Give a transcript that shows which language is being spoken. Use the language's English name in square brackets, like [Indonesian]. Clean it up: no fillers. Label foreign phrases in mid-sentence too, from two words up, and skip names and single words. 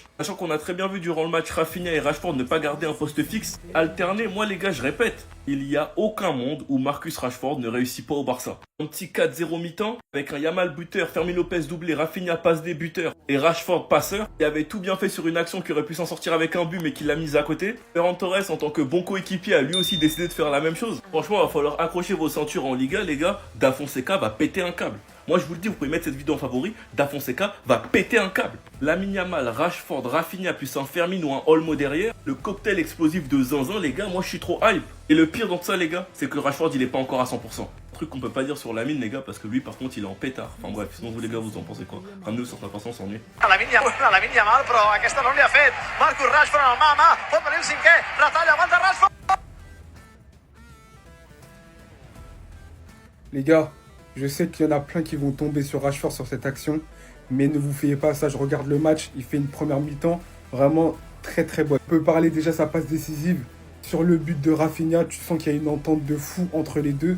[French] Sachant qu'on a très bien vu durant le match Rafinha et Rashford ne pas garder un poste fixe. Alterner, moi, les gars, je répète. Il n'y a aucun monde où Marcus Rashford ne réussit pas au Barça. Un petit 4-0 mi-temps, avec un Yamal buteur, Fermin Lopez doublé, Rafinha passe des buteurs et Rashford passeur. Il avait tout bien fait sur une action qui aurait pu s'en sortir avec un but mais qui l'a mise à côté. Ferran Torres, en tant que bon coéquipier, a lui aussi décidé de faire la même chose. Franchement, il va falloir accrocher vos ceintures en Liga, les gars. Da Fonseca va péter un câble. Moi, je vous le dis, vous pouvez mettre cette vidéo en favori. Da Fonseca va péter un câble. Lamine Yamal, Rashford, Rafinha, plus un Fermin ou un Olmo derrière. Le cocktail explosif de zinzin, les gars, moi, je suis trop hype. Et le pire dans tout ça, les gars, c'est que Rashford, il est pas encore à 100%. Truc qu'on peut pas dire sur Lamine, les gars, parce que lui, par contre, il est en pétard. Enfin bref, sinon vous, les gars, vous en pensez quoi? Ramenez-vous sur ta façon, on s'ennuie. [Catalan] Lamine Yamal, però aquesta no li ha fet. Marcus Rashford en el mà a mà, pot venir el cinquè, retalla, aguanta Rashford! [French] Les gars, je sais qu'il y en a plein qui vont tomber sur Rashford sur cette action, mais ne vous fiez pas à ça, je regarde le match, il fait une première mi-temps vraiment très très bonne. On peut parler déjà sa passe décisive. Sur le but de Rafinha, tu sens qu'il y a une entente de fou entre les deux.